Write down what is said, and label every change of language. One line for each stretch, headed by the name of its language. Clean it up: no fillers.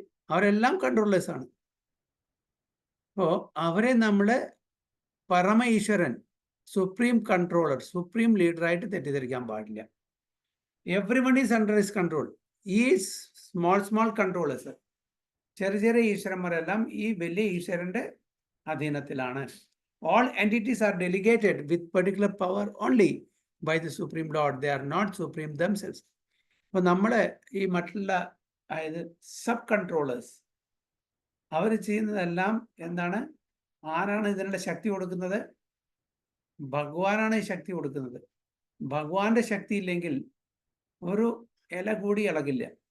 Malayalam: അവരെല്ലാം കൺട്രോളേഴ്സ് ആണ്. അപ്പോ അവരെ നമ്മള് പരമ ഈശ്വരൻ, സുപ്രീം കൺട്രോളർ, സുപ്രീം ലീഡറായിട്ട് തെറ്റിദ്ധരിക്കാൻ പാടില്ല.
English: Everyone is under his control.
Malayalam: ഈ സ്മോൾ കൺട്രോളേഴ്സ്, ചെറിയ ചെറിയ ഈശ്വരന്മാരെല്ലാം ഈ വലിയ ഈശ്വരന്റെ അധീനത്തിലാണ്.
English: All entities are delegated with particular power only by the Supreme Lord. They are not supreme themselves.
Malayalam: അപ്പോൾ നമ്മള് ഈ മറ്റുള്ള അതായത് സബ് കൺട്രോളേഴ്സ് അവർ ചെയ്യുന്നതെല്ലാം എന്താണ്? ആരാണ് ഇതിനുള്ള ശക്തി കൊടുക്കുന്നത്? ഭഗവാനാണ് ഈ ശക്തി കൊടുക്കുന്നത്. ഭഗവാന്റെ ശക്തി ഇല്ലെങ്കിൽ ഒരു ഇല കൂടി ഇളകില്ല.